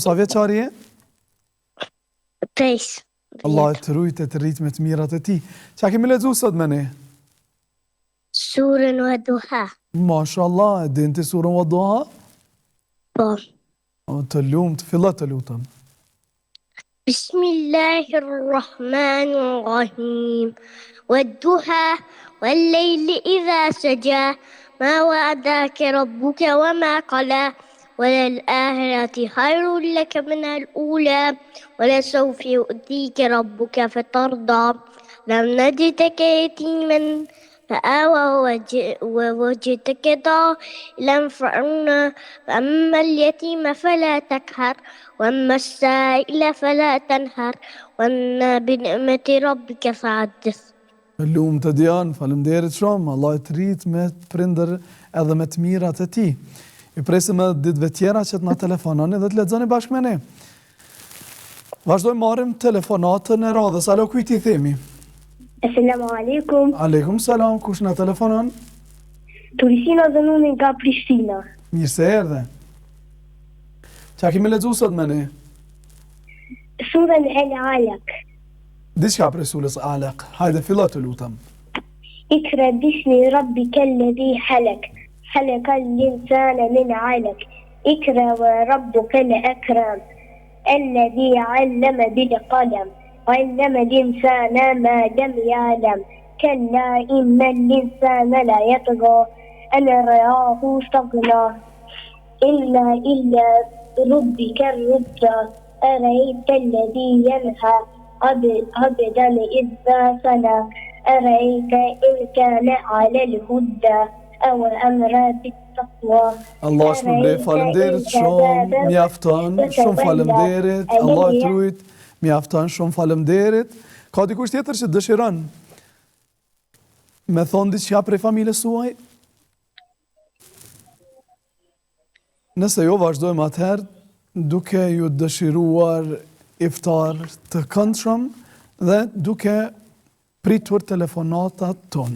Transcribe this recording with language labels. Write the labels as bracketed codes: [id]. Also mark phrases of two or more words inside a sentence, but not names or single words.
[sq] Sa vjeçar je? 5. Allah të rujtë të ritme të mirat e ti. Qa kemi lexu sot me ne? Surën Wadduha. Mashallah, e din të surën Wadduha? Po. Të lumë, të fillat të lutëm. [ar] بسم الله الرحمن الرحيم. والضحى والليل إذا سجى. ما وعدك ربك وما قلى وللآخرة خير لك من الأولى ولسوف يؤتيك ربك فترضى لم نجدك يتيما فآوى ووجدك ضالا فأغنى فأما اليتيم فلا تقهر وأما السائل فلا تنهر وأما بنعمة ربك فحدث. [sq] Lumë të Dian, faleminderit shumë, Allah e të rritë me të prindër edhe me të mirat e ti. I presim edhe ditëve tjera që të na telefononi dhe të lexoni bashkë me ne. Vazhdojmë marrim telefonatën e radhës. Alo, kujt I themi? [ar] السلام عليكم. عليكم السلام, [sq] kush na telefonon? Turisina Zanuni nga Prishtina. Mirë se erdhe. Qa kemi lexu sot me ne? Surën Al-Alaq. Diçka prej surës Alaq. Hajde fillo të lutem. [ar] اقرأ باسم ربك الذي خلق خلق الإنسان من علق اقرأ وربك الأكرم الذي علم بالقلم علم الإنسان ما لم يعلم كلا إن الإنسان لا يطغى أن رآه استغنى إلا ربك الرجى أرأيت الذي ينهى عبدا إذا صلى أرأيت إن كان على الهدى أو أمر بالتقوى. [sq] Allah shpërblet, faleminderit shumë, mjafton, shumë faleminderit, Allah të rujt, mjafton, shumë faleminderit. Ka dikush tjetër që dëshiron me thonë diçka prej familjes suaj? Nëse jo, vazhdojmë atëherë duke ju dëshiruar iftar të këndshëm dhe duke pritur telefonatat tona.